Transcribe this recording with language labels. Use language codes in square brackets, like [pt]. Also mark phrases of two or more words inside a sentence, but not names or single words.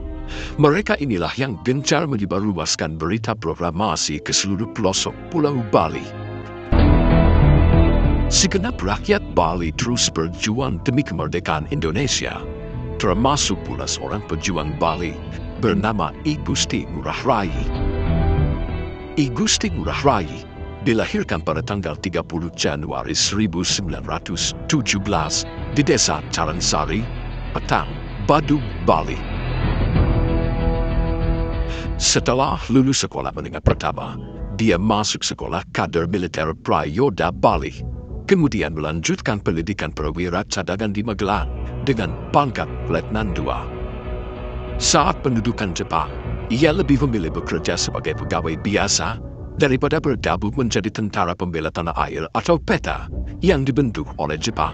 [id] Mereka inilah yang gencar menyebarluaskan berita proklamasi ke seluruh pelosok Pulau Bali. Segenap rakyat Bali terus berjuang demi kemerdekaan Indonesia, termasuk pula seorang pejuang Bali bernama I Gusti Ngurah Rai. I Gusti Ngurah Rai dilahirkan pada tanggal 30 Januari 1917 di desa Caransari, Petang, Badung, Bali. Setelah lulus sekolah menengah pertama, dia masuk sekolah kader militer Prayoda Bali. Kemudian melanjutkan pendidikan perwira cadangan di Magelang dengan pangkat Letnan II. Saat pendudukan Jepang, ia lebih memilih bekerja sebagai pegawai biasa daripada bergabung menjadi tentara pembela tanah air atau PETA yang dibentuk oleh Jepang.